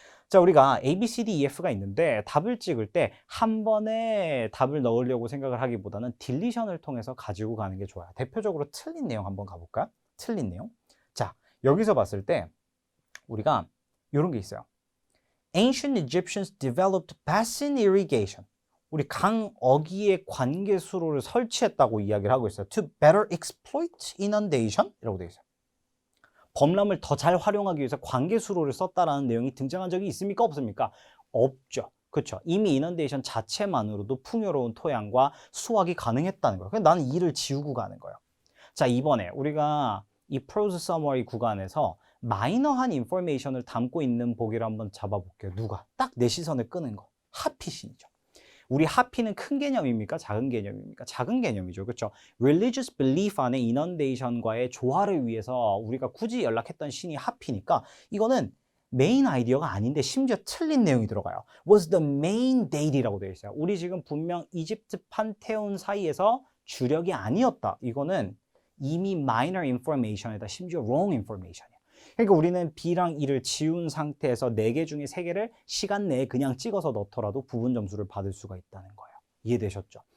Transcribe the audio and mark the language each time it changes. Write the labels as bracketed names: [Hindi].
[Korean] 자, 우리가 A, B, C, D, E, F가 있는데 답을 찍을 때 한 번에 답을 넣으려고 생각을 하기보다는 딜리션을 통해서 가지고 가는 게 좋아요. 대표적으로 틀린 내용 한번 가볼까요? 틀린 내용. 자, 여기서 봤을 때 우리가 이런 게 있어요. [English] Ancient Egyptians developed basin irrigation. [Korean] 우리 강 어귀의 관계 수로를 설치했다고 이야기를 하고 있어요. [English] To better exploit inundation? [Korean] 이라고 되어 있어요. 범람을 더 잘 활용하기 위해서 관계 수로를 썼다라는 내용이 등장한 적이 있습니까? 없습니까? 없죠. 그렇죠. 이미 이넌데이션 자체만으로도 풍요로운 토양과 수확이 가능했다는 거예요. 그래서 나는 이를 지우고 가는 거예요. 자, 이번에 우리가 이 프로즈 서머리 구간에서 마이너한 인포메이션을 담고 있는 보기를 한번 잡아볼게요. 누가? 딱 내 시선을 끄는 거. 하피신이죠. 우리 하피는 큰 개념입니까? 작은 개념입니까? 작은 개념이죠. 그렇죠? [English] Religious belief [Korean] 안에 inundation과의 조화를 위해서 우리가 굳이 연락했던 신이 하피니까 이거는 메인 아이디어가 아닌데 심지어 틀린 내용이 들어가요. [English] Was the main deity [Korean] 라고 되어 있어요. 우리 지금 분명 이집트 판테온 사이에서 주력이 아니었다. 이거는 이미 [English] minor information [Korean] 에다 심지어 [English] wrong information [Korean] 이에요. 그러니까 우리는 B랑 E를 지운 상태에서 4개 중에 3개를 시간 내에 그냥 찍어서 넣더라도 부분 점수를 받을 수가 있다는 거예요. 이해되셨죠?